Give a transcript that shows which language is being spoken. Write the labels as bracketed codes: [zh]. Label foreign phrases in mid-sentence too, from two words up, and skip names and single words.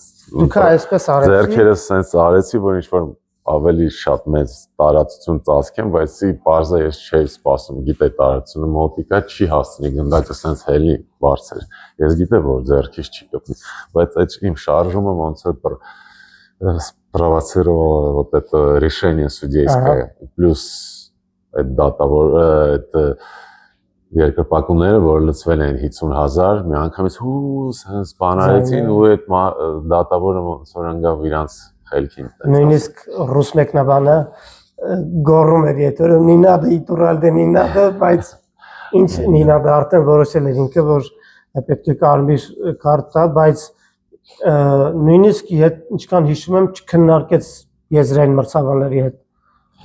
[hy] Դուք այսպես արեցի ձեռքերս սենց արեցի, որ ինչ-որ ավելի շատ մեծ տարածություն ծածկեմ, բայց պարզը ես չէի սպասում, գիտե տարածությունը մոտիկա չի հասցնի գնդակը սենց հելի բարձր, ես գիտե որ ձեռքից չի կպնի, բայց այդ իմ շարժումը ոնց որ [ru] спровоцировало вот это решение судейское, [hy] плюс այդ դատավոր երկրպագուները, որ լցվել են 50,000, մի անգամից սենց բանարեցին ու այդ դատավորը ոնց որ ընկավ իրանց խելքին։ Նույնիսկ ռուս մեկնաբանը գոռում էր եթերում Նինադը Իturralde Նինադը, բայց ինչ Նինադը արդեն որոշել էր ինքը, որ պետք է կարմիր քարտ տա, բայց նույնիսկ ինչքան հիշում եմ չքննարկեց եզրային մրցավարների հետ։